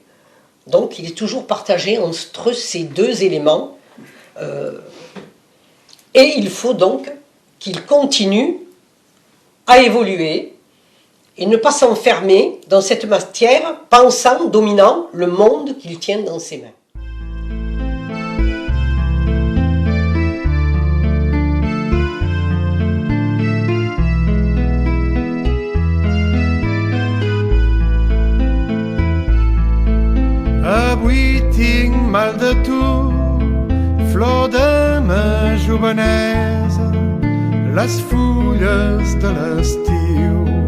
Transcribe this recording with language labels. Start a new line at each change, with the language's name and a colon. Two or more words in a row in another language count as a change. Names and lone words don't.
French: Donc il est toujours partagé entre ces deux éléments. Et il faut donc qu'il continue à évoluer et ne pas s'enfermer dans cette matière, pensant, dominant le monde qu'il tient dans ses mains.
Catalan: Avui tinc mal de tu, flor de ma jovenesa, les fulles de l'estiu